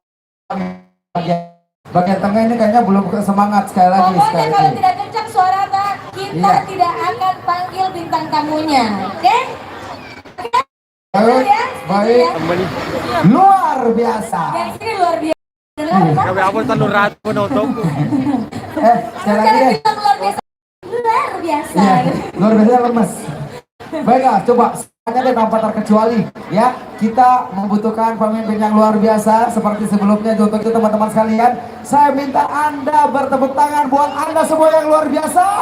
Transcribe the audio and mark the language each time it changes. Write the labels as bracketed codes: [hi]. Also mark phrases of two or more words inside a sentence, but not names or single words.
[id] Bagian tengah ini kayaknya belum semangat sekali lagi. Pokoknya kalau tidak kencang suara kita Iya. tidak akan panggil bintang tamunya. Oke? Baik, Ya, baik. ya. Luar biasa. Yang sini luar biasa. Dengar, Pak? Kami apa talon rat po na ito? Sekali lagi Jangan deh. bilang luar biasa. Luar biasa. Iya, luar biasa lemes. Baiklah, coba semuanya deh tanpa terkecuali ya. Kita membutuhkan pemimpin yang luar biasa seperti sebelumnya. Untuk itu teman-teman sekalian, saya minta Anda bertepuk tangan buat Anda semua yang luar biasa.